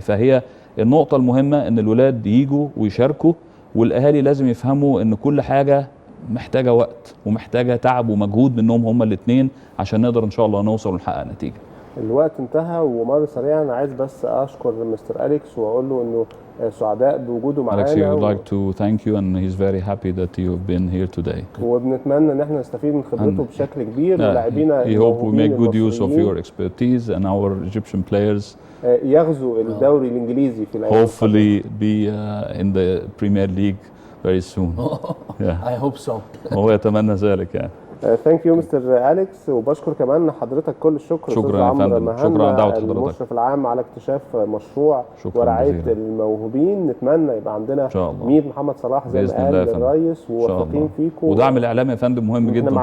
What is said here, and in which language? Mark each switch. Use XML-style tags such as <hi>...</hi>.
<ar>فهي النقطه المهمه ان الولاد ييجوا ويشاركوا، والاهالي لازم يفهموا ان كل حاجه محتاجه وقت ومحتاجه تعب ومجهود منهم هما الاثنين عشان نقدر ان شاء الله نوصل ونحقق نتيجه. الوقت انتهى ومر سريعا. انا عايز بس اشكر مستر أليكس واقول له انه سعداء بوجوده معانا.</ar> <en>Alex, we would like to thank you and he's very happy that you've been here today.</en> <ar>وبنتمنى ان احنا نستفيد من خبرته بشكل كبير، ولاعبينا</ar> <en>We hope we make good use of your expertise and our Egyptian players</en> <ar>يغزو الدوري الانجليزي في الايام</ar> <en>hopefully be in the Premier League very soon. I hope so.</en> <ar>هو يتمنى ذلك يعني.</ar> <en>Thank you mister Alex.</en> <ar>وبشكر كمان حضرتك كل الشكر. شكرا يا فندم. مهنا شكرا على دعوه حضرتك. المشرف العام على اكتشاف مشروع ورعاية الموهوبين. نتمنى يبقى عندنا 100 محمد صلاح زي ما قال الرئيس، وواثقين فيكم. ودعم الاعلام يا فندم مهم جدا</ar>